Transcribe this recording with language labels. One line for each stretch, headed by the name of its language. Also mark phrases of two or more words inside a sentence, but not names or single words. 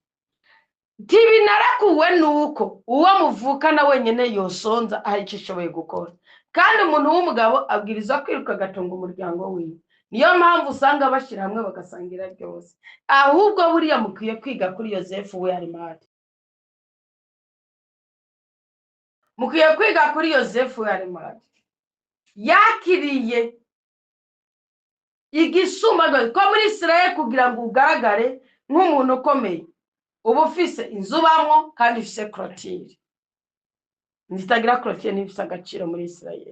Rundi: Tibi narakuwe nuko uwo muvukana wenyene yosonza hari cishoboye gukora. Kandi umuntu w'umugabo abwiriza kwiruka gatunga umuryango wiwe. Niyo mpamvu usanga bashira hamwe bagasangira byose. Ahubwo buriya mukwiye kwiga kuri Yosefu we Arimati. Mukwiye kwiga kuri Yosefu we Arimati. Yakiriye igisuma ko muri Israeli kugira ngo ugaragare nk'umuntu ukomeye uba ufise inzu bamwo kandi ufise clôture. Nitagira clôture n'ifise agaciro muri Israeli.